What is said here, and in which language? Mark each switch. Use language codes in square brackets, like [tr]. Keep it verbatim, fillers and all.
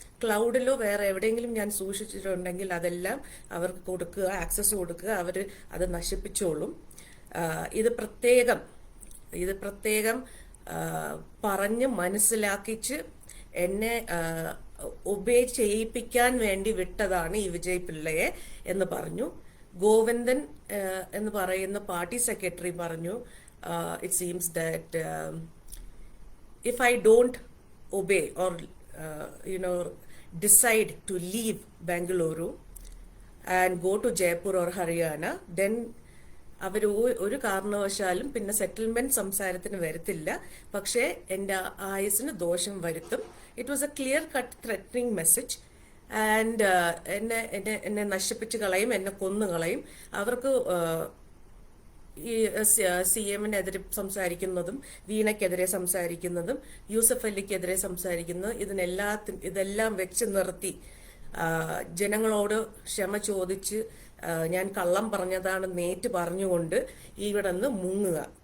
[ml] ക്ലൗഡിലോ വേറെ എവിടെയെങ്കിലും ഞാൻ സൂക്ഷിച്ചിട്ടുണ്ടെങ്കിൽ അതെല്ലാം അവർക്ക് കൊടുക്കുക, ആക്സസ് കൊടുക്കുക, അവർ അത് നശിപ്പിച്ചോളും. ഇത് പ്രത്യേകം ഇത് പ്രത്യേകം പറഞ്ഞ് മനസ്സിലാക്കിച്ച് എന്നെ ഒബേ ചെയ്യിപ്പിക്കാൻ വേണ്ടി വിട്ടതാണ് ഈ വിജയ് പിള്ളയെ എന്ന് പറഞ്ഞു. ഗോവിന്ദൻ എന്ന് പറയുന്ന പാർട്ടി സെക്രട്ടറി പറഞ്ഞു, [en] Uh, it seems that um, if I don't obey or uh, you know decide to leave Bengaluru and go to Jaipur or Haryana, then [ml] അവർ ഒരു കാരണവശാലും പിന്നെ സെറ്റിൽമെൻറ്റ് സംസാരത്തിന് വരത്തില്ല, പക്ഷേ എൻ്റെ ആയുസിന് ദോഷം വരുത്തും. [en] It was a clear cut threatening message. [ml] And എന്നെ എന്നെ എന്നെ നശിപ്പിച്ച് കളയും, എന്നെ കൊന്നു കളയും. അവർക്ക് ഈ സി എമ്മിനെതിരെ സംസാരിക്കുന്നതും വീണയ്ക്കെതിരെ സംസാരിക്കുന്നതും യൂസഫ് അലിക്കെതിരെ സംസാരിക്കുന്നതും ഇതിനെല്ലാത്തി ഇതെല്ലാം വെച്ച് നിർത്തി ജനങ്ങളോട് ക്ഷമ ചോദിച്ച് ഞാൻ കള്ളം പറഞ്ഞതാണ് നേറ്റ് പറഞ്ഞുകൊണ്ട് ഇവിടെ നിന്ന് മുങ്ങുക.